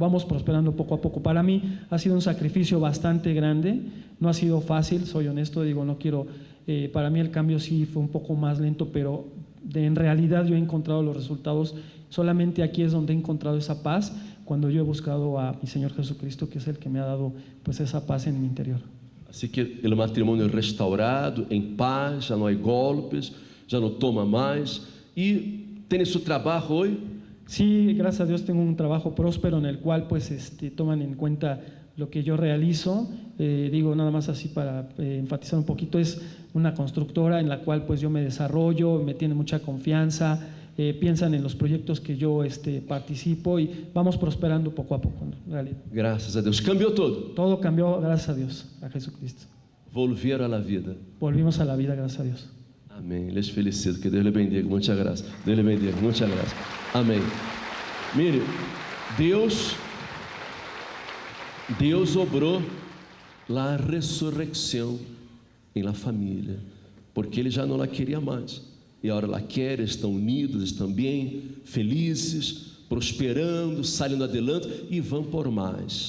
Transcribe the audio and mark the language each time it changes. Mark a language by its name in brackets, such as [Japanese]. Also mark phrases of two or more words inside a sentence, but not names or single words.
[Spanish] Vamos prosperando poco a poco. Para mí ha sido un sacrificio bastante grande, no ha sido fácil, soy honesto, digo, no quiero, para mí el cambio sí fue un poco más lento, pero en realidad yo he encontrado los resultados. Solamente aquí es donde he encontrado esa paz, cuando yo he buscado a mi Señor Jesucristo, que es el que me ha dado pues esa paz en mi interior. [Portuguese] Assim que o matrimônio restaurado, em paz, já não há golpes, já não toma mais. E tem seu trabalho hoje? [Spanish] Sí, gracias a Dios tengo un trabajo próspero en el cual pues toman en cuenta lo que yo realizo. Digo nada más así para enfatizar un poquito, es una constructora en la cual pues yo me desarrollo, me tiene mucha confianza, piensan en los proyectos que yo participo y vamos prosperando poco a poco, en realidad. [Portuguese] Graças a Deus. Cambiou todo. [Spanish] Todo cambió gracias a Dios, a Jesucristo. Volvieron a la vida. Volvimos a la vida gracias a Dios. [Portuguese] Amém. Les felicito. Que Deus lhe bendiga. Muita graça. Deus lhe bendiga. Muita graça. Amém. Mire, Deus obrou a ressurreição em la família, porque Ele já não la queria mais. E agora la quer, estão unidos, estão bem, felizes, prosperando, saindo adelante e vão por mais.